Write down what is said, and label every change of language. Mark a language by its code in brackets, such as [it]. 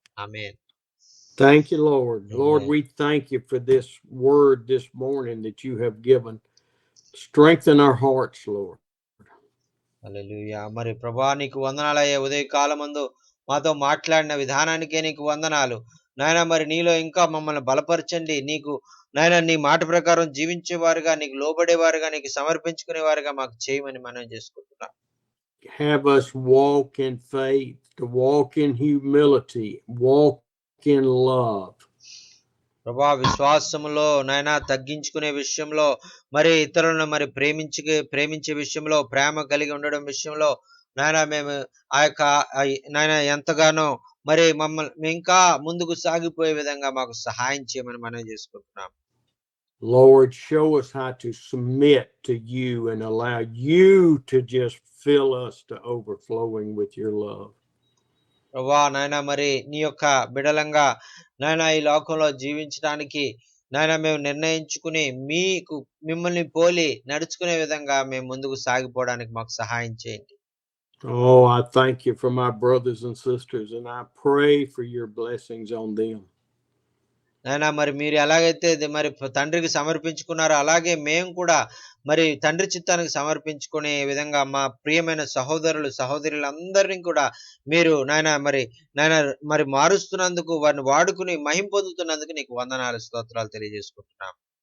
[te] Amen. [en] Thank you, Lord. Amen. Lord, we thank you for this word this morning that you have given. Strengthen our hearts, Lord. [te] హల్లెలూయా. మరి ప్రభువా నీకు వందనాలయ్యా, ఉదయ కాలమందు మాతో మాట్లాడిన విధానానికే నీకు వందనాలు నాయనా. మరి నీలో ఇంకా మమ్మల్ని బలపరచండి. నీకు నాయనా నీ మాట ప్రకారం జీవించేవారుగా, నీకు లోబడేవారుగా, నీకు సమర్పించుకునేవారుగా మాకు చేయమని మనం చేసుకుంటున్నాం. [en] Have us walk in faith, to walk in humility, walk in love. [te] ప్రభువా విశ్వాసములో నాయనా తగ్గించుకునే విషయంలో, మరి ఇతరులను మరి ప్రేమించే విషయంలో, ప్రేమ కలిగి ఉండడం విషయంలో నాయనా మేము ఆ యొక్క నాయనా ఎంతగానో మరి మమ్మల్ని ఇంకా ముందుకు సాగిపోయే విధంగా మాకు సహాయం చేయమని మనం చేసుకుంటున్నాం. [en] Lord, show us how to submit to you and allow you to just fill us to overflowing with your love. [te] ప్రభువా నాయనా మరి నీ యొక్క బిడలంగా నాయనా ఈ లోకంలో జీవించడానికి నాయనా మేము నిర్ణయించుకుని మిమ్మల్ని పోలి నడుచుకునే విధంగా మేము ముందుకు సాగిపోవడానికి మాకు సహాయం చేయండి. [en] Oh, I thank you for my brothers and sisters, and I pray for your blessings on them. [te] నాయనా మరి మీరు ఎలాగైతే మరి తండ్రికి సమర్పించుకున్నారో అలాగే మేము కూడా మరి తండ్రి చిత్తానికి సమర్పించుకునే విధంగా మా ప్రియమైన సహోదరులందరినీ కూడా మీరు నాయనా మరి మారుస్తున్నందుకు, వారిని వాడుకుని మహిమ పొందుతున్నందుకు నీకు వందనాలు, స్తోత్రాలు తెలియజేసుకుంటున్నాం.